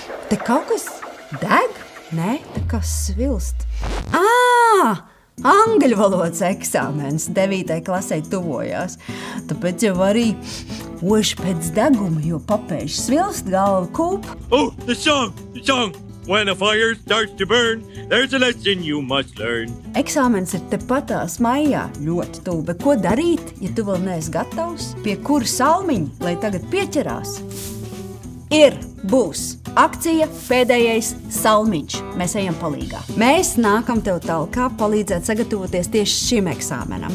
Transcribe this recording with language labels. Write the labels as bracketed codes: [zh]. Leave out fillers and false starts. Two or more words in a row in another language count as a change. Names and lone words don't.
[lv] Te kaut kas deg? Nē, te kas svilst. Angļu valodas eksāmens 9. klasē tuvojās. Tāpēc jau arī oši pēc deguma, jo papēži svilst, galva kūp. [en] Oh, the song! When a fire starts to burn, there's a lesson you must learn. [lv] Eksāmens ir tepatās maijā, ļoti tuvu, bet ko darīt, ja tu vēl neesi gatavs? Pie kura salmiņa, lai tagad pieķerās? Būs akcija Pēdējais salmiņš. Mēs ejam palīgā. Mēs nākam tev talkā palīdzēt sagatavoties tieši šim eksāmenam.